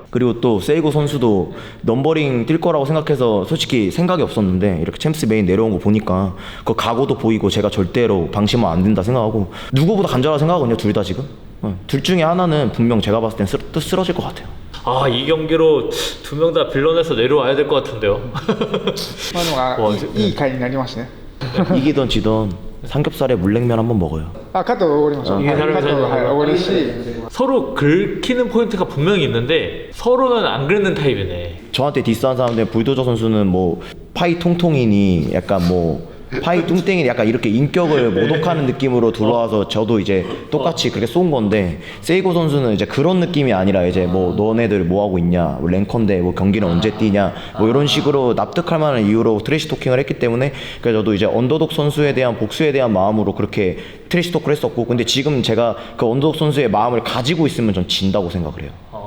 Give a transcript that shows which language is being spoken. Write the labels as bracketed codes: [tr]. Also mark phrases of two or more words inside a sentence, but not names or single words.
[ko] 그리고 또 세이고 선수도 넘버링 뛸 거라고 생각해서 솔직히 생각이 없었는데 이렇게 챔스 메인 내려온 거 보니까 그 각오도 보이고 제가 절대로 방심하면 안 된다 생각하고, 누구보다 간절하다 생각하거든요, 둘 다 지금. 둘 중에 하나는 분명 제가 봤을 땐 쓰러질 것 같아요. 아, 이 경기로 2명 다 빌런에서 내려와야 될 것 같은데요. [ja] まあでもいい回になりましたね。 [ko] 이기던 지던 삼겹살에 물냉면 한번 먹어요. [ja] あ、カットおごりましょう。いいカットはいおごるし、 [ko] 서로 긁히는 포인트가 분명히 있는데 서로는 안 긁는 타입이네. 저한테 디스한 사람들, 불도저 선수는 뭐 파이 통통이니 약간 뭐 파이 뚱땡이 약간 이렇게 인격을 모독하는 느낌으로 들어와서 저도 이제 똑같이 그렇게 쏜 건데, 세이고 선수는 이제 그런 느낌이 아니라 이제 뭐 너네들 뭐 하고 있냐, 뭐 랭커인데 뭐 경기는 언제 뛰냐, 뭐 이런 식으로 납득할 만한 이유로 트래시 토킹을 했기 때문에, 그래서 저도 이제 언더독 선수에 대한 복수에 대한 마음으로 그렇게 트래시 토크를 했었고, 근데 지금 제가 그 언더독 선수의 마음을 가지고 있으면 전 진다고 생각을 해요.